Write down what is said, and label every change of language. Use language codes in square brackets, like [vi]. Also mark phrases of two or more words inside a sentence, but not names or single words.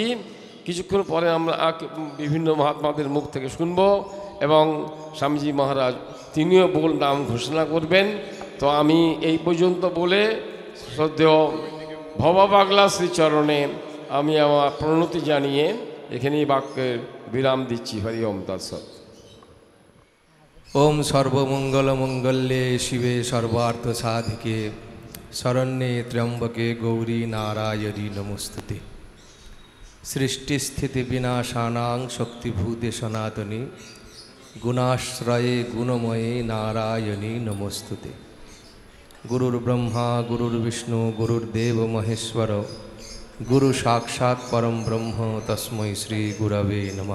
[bn] কিছুক্ষণ পরে আমরা বিভিন্ন মহাত্মাদের মুখ থেকে শুনব এবং স্বামীজি মহারাজ তিনিও নাম ঘোষণা করবেন। তো আমি এই পর্যন্ত বলে শ্রদ্ধেয় ভবা পাগলা শ্রীচরণে আমি আমার প্রণতি জানিয়ে এখানেই বাক্যের বিরাম দিচ্ছি। [sa] হরি ওম তৎসৎ। ওম সর্বমঙ্গল মঙ্গলে শিবে সর্বার্থ সাধিকে শরণ্যে ত্র্যম্বকে গৌরী নারায়ণী নমস্তুতে। সৃষ্টিস্থিতি বিনাশানাং শক্তিভূতে সনাতনী গুণাশ্রয়ে গুণময়ে নারায়ণী নমস্তুতে। গুরুর ব্রহ্মা গুরুর বিষ্ণু গুরুর্দেব মহেশ্বর গুরু সাক্ষাৎ পরম ব্রহ্ম তস্मै শ্রী গুরবে নমঃ।